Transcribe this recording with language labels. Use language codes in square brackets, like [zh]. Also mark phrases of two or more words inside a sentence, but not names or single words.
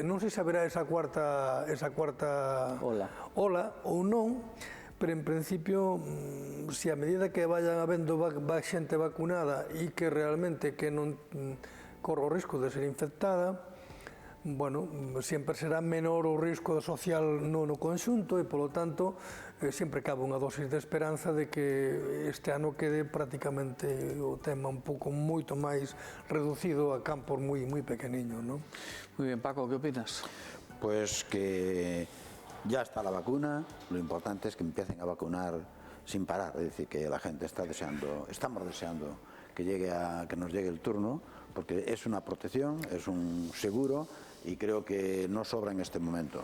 [gl] Non sei se haberá esa cuarta ola ou non, pero en principio, se a medida que vayan habendo xente vacunada e que realmente que non corre o risco de ser infectada, bueno, sempre será menor o risco social no conxunto e, polo tanto, sempre cabe unha dosis de esperanza de que este ano quede prácticamente o tema un pouco moito máis reducido a campos moi pequeniños, non? [es] Muy bien, Paco, ¿qué opinas? Pues que ya está la vacuna, lo importante es que empiecen a vacunar sin parar, es decir, que la gente está deseando, estamos deseando que nos llegue el turno, porque es una protección, es un seguro y creo que no sobra en este momento.